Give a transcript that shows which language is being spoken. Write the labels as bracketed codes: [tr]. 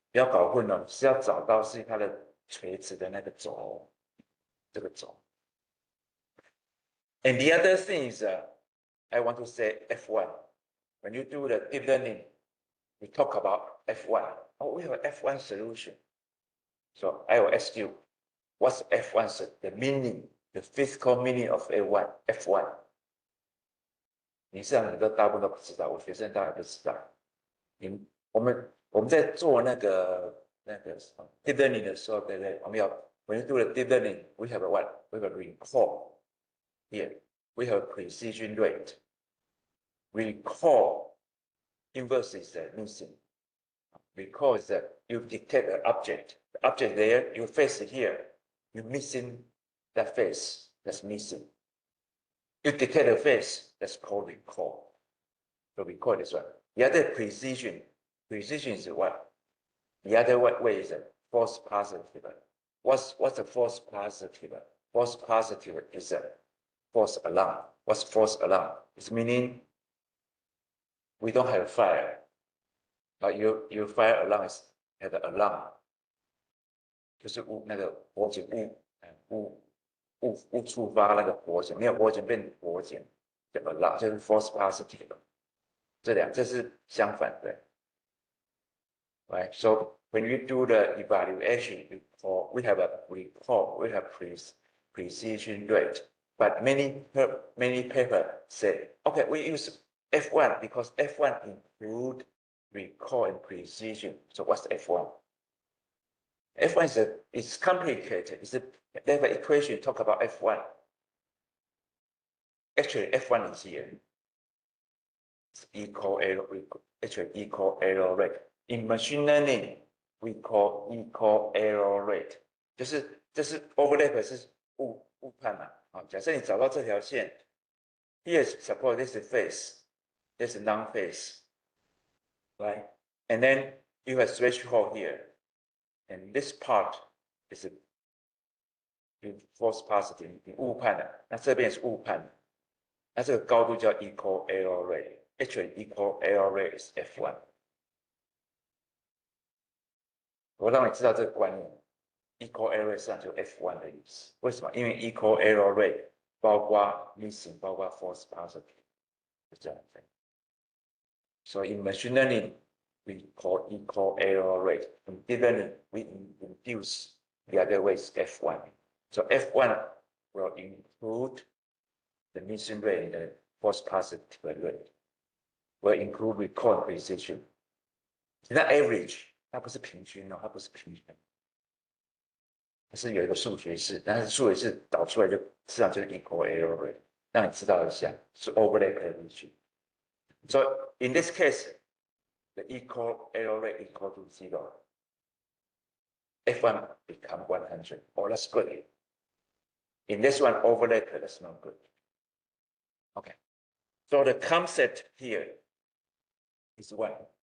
[zh] 不要搞混了，是要找到是它的垂直的那个轴，这个轴。 [en] And the other thing is, I want to say F1. When you do the deep learning, we talk about F1. Oh, we have an F1 solution. So I will ask you, what's F1 the meaning, the physical meaning of F1? [zh] F1， 你这样很多大部分都不知道，我学生当然不知道。我们在做那个什么 deep learning 的时候，对不对？我们要 [en] when you do the deep learning, we have a what? We have a recall here. We have a precision rate. Recall inverse is missing. Recall is that you detect an object. The object there, you face it here. You're missing that face. That's missing. You detect a face. That's called recall. So recall is what? The other precision. Precision is what? The other way is a false positive. What's a false positive? False positive is a false alarm. What's false alarm? It's meaning we don't have fire. But your fire alarm is have an alarm. [zh] 就是那个火警误触发那个火警，没有火警变火警的 alarm， 就是 false positive。这是相反的。Right? [en] So when we do the evaluation, we have a recall, we have precision rate. But many papers say, okay, we use F1 because F1 include recall and precision. So what's F1? F1 is complicated. They have an equation talk about F1. Actually, F1 is here. It's equal error rate. In machine learning, we call equal error rate. [zh] 这是 overlap 是误判嘛？好，假设你找到这条线 [en] ，here suppose this is face, this is non-face, right? And then you have threshold here, and this part is false positive， [zh] 你误判了，那这边是误判，那这个高度叫 [en] equal error rate. Actually, equal error rate is F1. [zh] 我让你知道这个观念 ，equal error rate 上就 F1 的意思。为什么？因为 equal error rate 包括 missing， 包括 false positive， 是这样的。 [en] So in machine learning, we call equal error rate. In deep learning, we induce the other way is F1. So F1 will include the missing rate and the false positive rate. Will include recall precision. It's not average. [zh] 它不是平均哦，它不是平均，它是有一个数学式，但是数学式导出来就实际上就是 equal error rate， 让你知道一下是 overlap 的依据。 [en] So in this case, the equal error rate equal to 0. F1 become 100. Oh, that's good. In this one, overlap that's not good. Okay. So the concept here is what?